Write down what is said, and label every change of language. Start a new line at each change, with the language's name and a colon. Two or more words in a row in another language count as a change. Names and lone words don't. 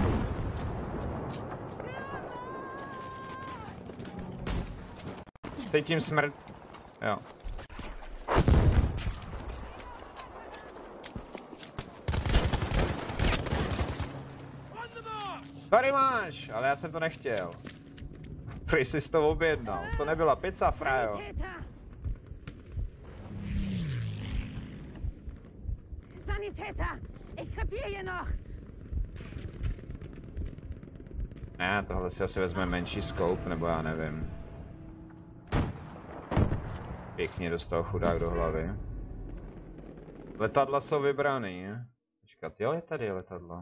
Czech: Cítím smrt. Jo. Tady máš, ale já jsem to nechtěl. Prý jsi to objednal, to nebyla pizza, frajo.
German: Sanitäter, ich krepiere hier noch.
Czech: Ne, tohle si asi vezme menší scope, nebo já nevím. Pěkně dostal chudák do hlavy. Letadla jsou vybraný, ne? Počkat, jo, je tady letadlo.